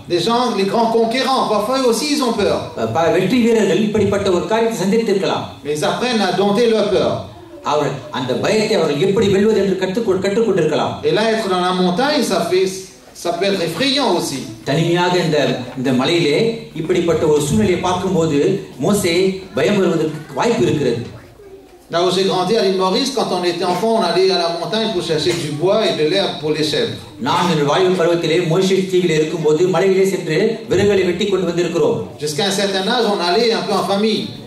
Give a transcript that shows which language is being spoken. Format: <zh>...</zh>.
<fr>Les gens, les grands conquérants, parfois aussi ils ont peur.</fr> <ta>வெற்றி வீரர்கள் இப்படிப்பட்ட ஒரு காரியத்தை சந்தித்திருக்கலாம்.</ta> <fr>Mais ils apprennent à dompter leur peur.</fr> <ta>அவர் அந்த பயத்தை அவர்கள் எப்படி வெல்வது என்று கற்றுக்கொண்டிருக்கலாம்.</ta> <fr>Et là, être dans la montagne, ça peut être effrayant aussi.</fr> <ta>தனிமையாக இந்த மலையிலே இப்படிப்பட்ட ஒரு சூழ்நிலையை பார்க்கும்போது மோசே பயம் வருவதற்கு வாய்ப்பு இருக்கிறது.</ta> <fr>Là où j'ai grandi à l'île Maurice, quand on était enfant, on allait à la montagne pour chercher du bois et de l'herbe pour les chèvres.</fr> <ta>நான் என் வாழ்வு பருவத்திலே மொரிஷியஸ் தீவிலே இருக்கும்போது மலையிலே சென்று விறகுகளை வெட்டி கொண்டு வந்திருக்கிறோம்.</ta> <fr>Jusqu'à un certain âge, on allait un peu en famille.</fr>